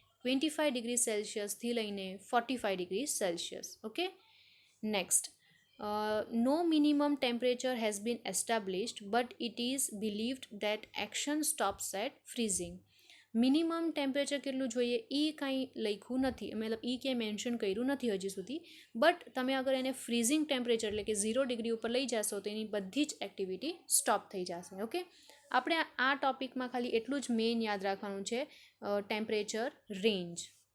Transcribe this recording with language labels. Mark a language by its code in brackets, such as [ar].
[gu] 25 degree સેલ્સિયસથી લઈને 45 degree Celsius. [en] Okay, next, no minimum temperature has been established but it is believed that action stops at freezing. [gu] Minimum temperature કેટલું જોઈએ એ કાંઈ લખ્યું નથી, મતલબ એ ક્યાંય મેન્શન કર્યું નથી હજી સુધી. બટ તમે અગર એને ફ્રીઝિંગ ટેમ્પરેચર એટલે કે 0 ડિગ્રી ઉપર લઈ જશો તો એની બધી જ એક્ટિવિટી સ્ટોપ થઈ જશે. ઓકે, આપણે આ ટોપિકમાં ખાલી એટલું જ મેઇન યાદ રાખવાનું છે, ટેમ્પરેચર રેન્જ.